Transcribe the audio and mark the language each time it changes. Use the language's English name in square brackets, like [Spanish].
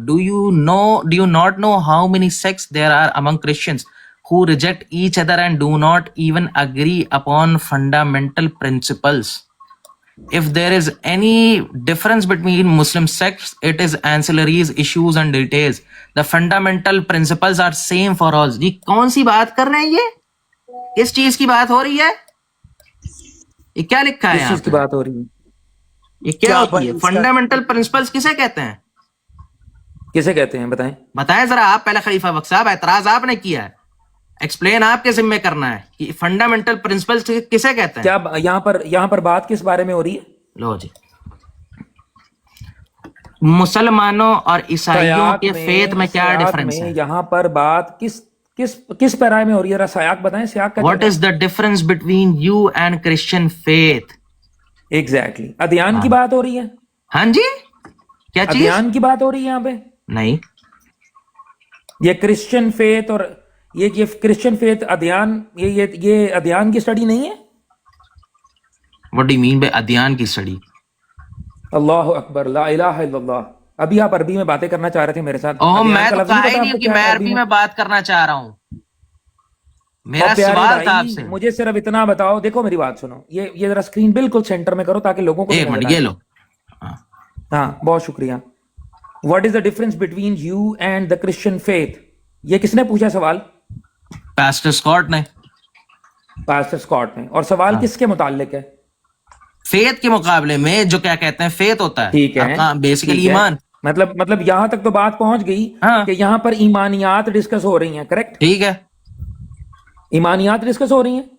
[English] Do you not know how many sects there are among Christians who reject each other and do not even agree upon fundamental principles? If there is any difference between Muslim sects, it is ancillaries, issues and details. The fundamental principles are same for all. [Urdu] جی کون سی بات کر رہے ہیں یہ؟ کس چیز کی بات ہو رہی ہے؟ یہ کیا لکھا ہے؟ کس چیز کی بات ہو رہی ہے؟ یہ کیا ہوتی ہے؟ فنڈامنٹل پرنسپلز کسے کہتے ہیں؟ کسے کہتے ہیں بتائیں ذرا آپ. پہلے خلیفہ وقت صاحب, اعتراض آپ نے کیا ہے, ایکسپلین آپ کے ذمہ کرنا ہے کہ فنڈامنٹل پرنسپلز کسے کہتے ہیں. کیا یہاں پر بات کس بارے میں ہو رہی ہے؟ لو جی, مسلمانوں اور عیسائیوں کے فیتھ میں کیا ڈفرنس ہے؟ یہاں پر بات کس پیرائے میں ہو رہی ہے؟ ذرا سیاق بتائیں. سیاق [English] What is the difference between you and Christian faith? [Urdu] Exactly ادیان کی بات ہو رہی ہے. ہاں جی, کیا چیز؟ ادیان کی بات ہو رہی ہے یہاں پہ؟ نہیں, یہ کرسچن فیتھ اور یہ کرسچن فیتھ ادیان, یہ ادیان کی اسٹڈی نہیں ہے. [English] what do you mean by [Urdu] ادیان کی اسٹڈی؟ [Arabic] اللہ اکبر, لا الہ الا اللہ. [Urdu] ابھی آپ عربی میں باتیں کرنا چاہ رہے تھے میرے ساتھ. میں تو کہا ہی نہیں کہ میں عربی میں بات کرنا چاہ رہا ہوں. میرا سوال تھا آپ سے. مجھے صرف اتنا بتاؤ, دیکھو میری بات سنو, یہ ذرا اسکرین بالکل سینٹر میں کرو تاکہ لوگوں کو. ایک منٹ یہ لو. ہاں بہت شکریہ. [English] What is the difference between you and the Christian faith? [Urdu] یہ کس نے پوچھا سوال؟ پاسٹر اسکاٹ نے. پاسٹر اسکاٹ نے. اور سوال کس کے متعلق ہے؟ فیتھ کے مقابلے میں جو کیا کہتے ہیں فیتھ ہوتا ہے. ٹھیک ہے, بیسیکلی ایمان. مطلب یہاں تک تو بات پہنچ گئی کہ یہاں پر ایمانیات ڈسکس ہو رہی ہیں. کریکٹ؟ ٹھیک ہے, ایمانیات ڈسکس ہو رہی ہیں.